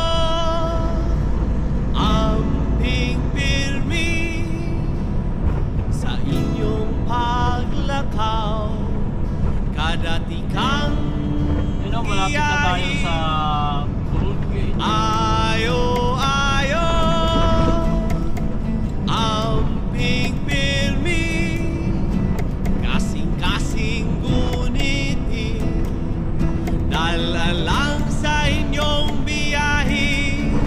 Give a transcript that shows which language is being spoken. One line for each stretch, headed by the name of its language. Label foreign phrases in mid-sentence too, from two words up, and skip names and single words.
Cebuano: amping pirmi sa inyong paglakaw. Kadati kang
English: You know,
Filipino: malapit na tayo sa tollgate.
Cebuano: ayo, ayo, amping pirmi, kasing-kasing guniti. Dalalang sa inyong biyahe.